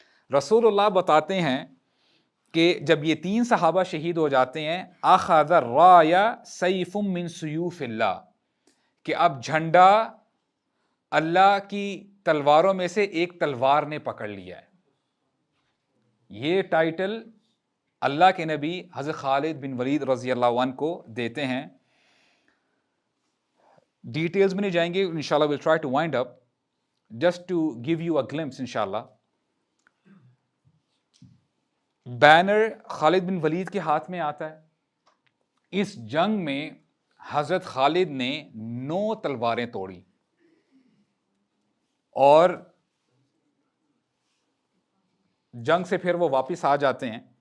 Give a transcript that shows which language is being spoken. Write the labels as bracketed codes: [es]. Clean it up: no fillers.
[ur] رسول اللہ بتاتے ہیں کہ جب یہ 3 صحابہ شہید ہو جاتے ہیں، [ar] اخذ الرایہ سیف من سیوف اللہ، [ur] کہ اب جھنڈا اللہ کی تلواروں میں سے ایک تلوار نے پکڑ لیا ہے. یہ ٹائٹل اللہ کے نبی حضرت خالد بن ولید رضی اللہ عنہ کو دیتے ہیں. ڈیٹیلز میں نہیں جائیں گے انشاءاللہ. [en] we'll try to wind up just to give you a glimpse انشاءاللہ. [ur] بینر خالد بن ولید کے ہاتھ میں آتا ہے. اس جنگ میں حضرت خالد نے 9 تلواریں توڑی اور جنگ سے پھر وہ واپس آ جاتے ہیں.